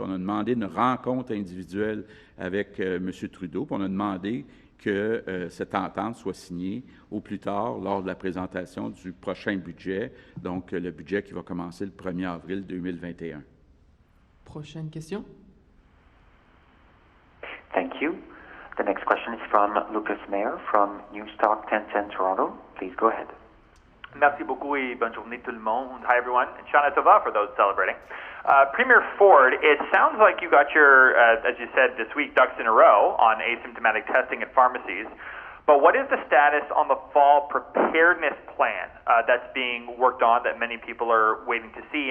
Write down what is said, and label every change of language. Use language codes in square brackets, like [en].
[fr] On a demandé une rencontre individuelle avec M. Trudeau, puis on a demandé que cette entente soit signée au plus tard lors de la présentation du prochain budget, donc le budget qui va commencer le 1er avril 2021. Prochaine question. [en] Thank you. The next question is from Lucas Mayer from Newstalk 1010 Toronto. Please go ahead. [fr] Merci beaucoup et bonne journée tout le monde. [en] Hi everyone, and Shana Tova for those celebrating. Premier Ford, it sounds like you got your, as you said this week, ducks in a row on asymptomatic testing at pharmacies. But what is the status on the fall preparedness plan that's being worked on that many people are waiting to see?